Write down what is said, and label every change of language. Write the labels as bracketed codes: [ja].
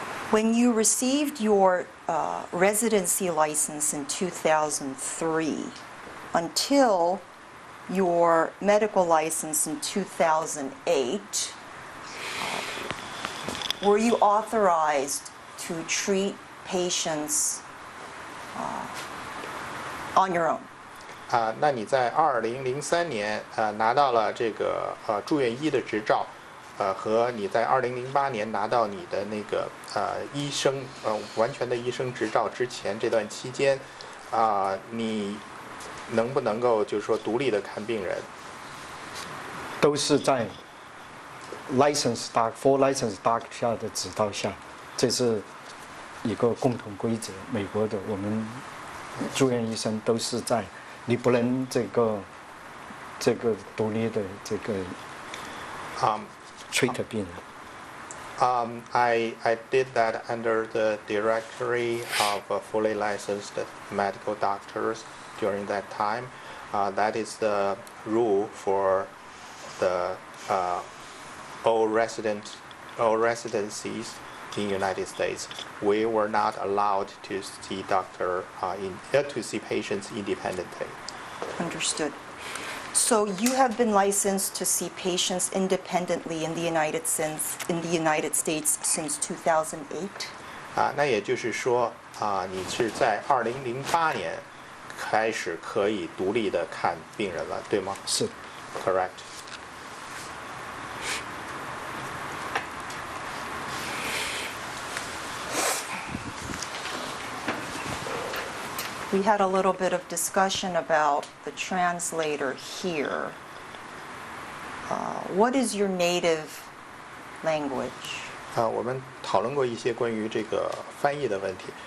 [en] When you received your residency license in 2003, until your medical license in 2008, were you authorized to treat patients on your own? [zh] 那你在2003年拿到了这个住院医的执照，和你在2008年拿到你的那个医生完全的医生执照之前这段期间，你能不能够就是说独立的看病人？都是在 [en] full license doctor [zh] 的指导下，这是一个共同规则。美国的我们住院医生都是在，你不能这个独立的这个treat 病人。 [en] I did that under the directory of fully licensed medical doctors during that time. That is the rule for the all residencies in United States. We were not allowed to see to see patients independently. Understood. So you have been licensed to see patients independently in the United States since 2008? 那也就是说你是在2008年开始可以独立的看病人了，对吗？ [zh] 是。 [en] Correct. We had a little bit of discussion about the translator here. What is your native language? [zh] 我们讨论过一些关于这个翻译的问题。